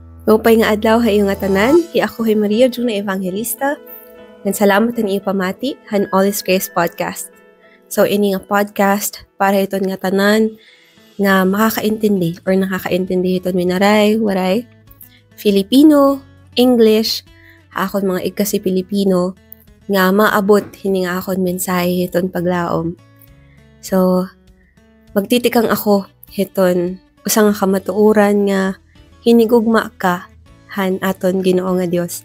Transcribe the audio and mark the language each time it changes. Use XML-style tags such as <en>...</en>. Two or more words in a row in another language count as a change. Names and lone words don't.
<war>Maupay nga adlaw hayo nga tanan, ako ay Maria Juna Evangelista. Ngan salamat ang iyo pamati han All is Grace podcast. So ini nga podcast para iton nga tanan nga makakaintindi or nakakaintindi iton minaray, waray Filipino, English, akon mga igkasi Filipino nga maabot hini nga akon mensahe iton paglaom. So magtitikang ako iton usa nga kamatuoran nga hinigugma ka han aton Ginoo nga Dios.</war>